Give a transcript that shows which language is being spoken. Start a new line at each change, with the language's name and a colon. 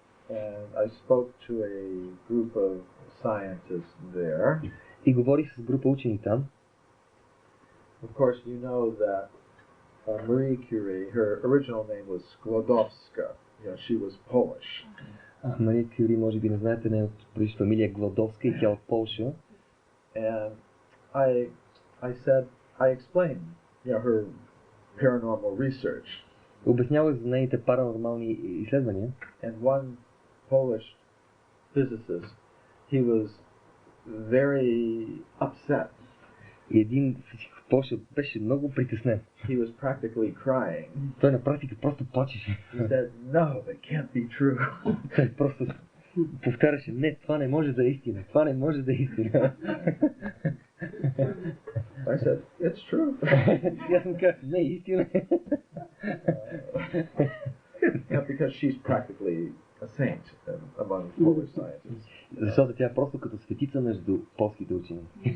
English: And I spoke to a group of scientists there.
Bulgarian: И говорих с група учени там.
English: Of course, you know that Marie Curie, her original name was Sklodowska. She was Polish.
Bulgarian: Мария Кюри, може би не знаете, нейната предишна фамилия е Гладовска и тя от Полша.
English: And I explained, her paranormal research.
Bulgarian: Обяснявах за нейните паранормални изследвания.
English: And one Polish physicist, he was very upset.
Bulgarian: И един физик в Полша беше много притеснен.
English: He was practically crying.
Bulgarian: Той на практика просто плачеше.
English: He said, "No, that can't be true."
Bulgarian: Той просто повтаряше, не, това не може да е истина, това не може да е истина.
English: I said, "It's true."
Bulgarian: Аз му казах, не, истина е.
English: Because she's practically a saint among Polish scientists.
Bulgarian: Защото тя е просто като светица между полските учени.